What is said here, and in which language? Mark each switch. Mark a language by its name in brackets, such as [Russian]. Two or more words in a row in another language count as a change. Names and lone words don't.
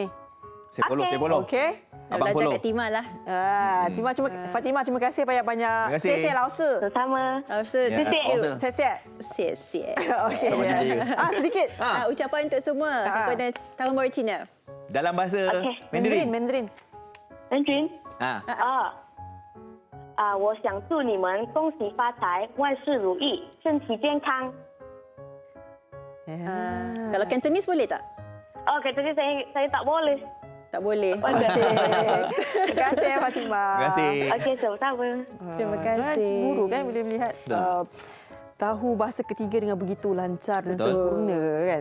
[Malay] Saya follow. Okey. Abang follow. Kat Timah lah. Fatimah, terima kasih banyak-banyak. Terima kasih. Lausu. Sama. Lausu. Siap. Okey. Sedikit. Ucapan untuk semua kepada Tahun Baru Cina. Dalam bahasa Mandarin. [Chinese] 我想祝你们恭喜发财，万事如意，身体健康。 [Malay] Kalau Cantonese boleh tak? Cantonese saya tak boleh. Tak boleh. Terima kasih Fatimah. Terima kasih. Okey, sama-sama. Terima kasih. Cemburu kan bila melihat tahu bahasa ketiga dengan begitu lancar dan sempurna kan.